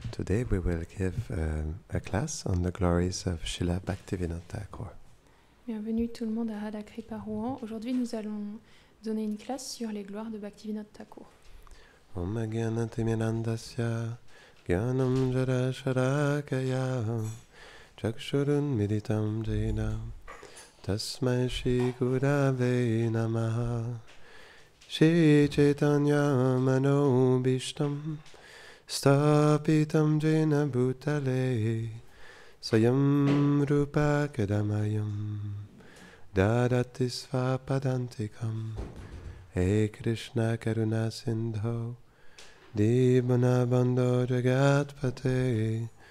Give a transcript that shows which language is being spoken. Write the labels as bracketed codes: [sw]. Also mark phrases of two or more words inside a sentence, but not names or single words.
[en] Today we will give a class on the glories of Śrīla Bhaktivinoda Ṭhākur. [fr] Bienvenue tout le monde à Radhakripa Rouen. Aujourd'hui, nous allons donner une classe sur les gloires de Bhaktivinoda Ṭhākur. [sa] Om Jnanatimirandasya Jnanam Jara Sharakaya Chakshurun Militam Jena Tasmai Shri Gurave Namaha Shri Chaitanya Manobishtam Stapitam Jena Bhutale Sayam Rupa Kadamayam Dadati Svapadantikam Hey Krishna Karuna Sindho Dibana Bandho Jagatpate